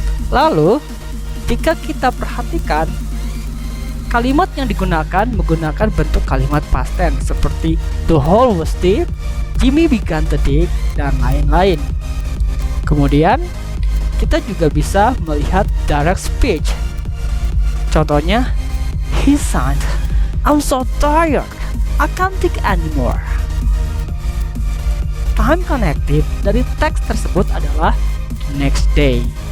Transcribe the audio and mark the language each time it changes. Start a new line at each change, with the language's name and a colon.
Indonesian: Lalu, jika kita perhatikan, kalimat yang digunakan menggunakan bentuk kalimat past tense seperti
English: the hole was deep, Jimmy began to dig,
Indonesian: dan lain-lain. Kemudian, kita juga bisa melihat direct speech. Contohnya,
English: he sighed, I'm so tired, I can't dig anymore. Time connected
Indonesian: dari teks tersebut adalah
English: the next day.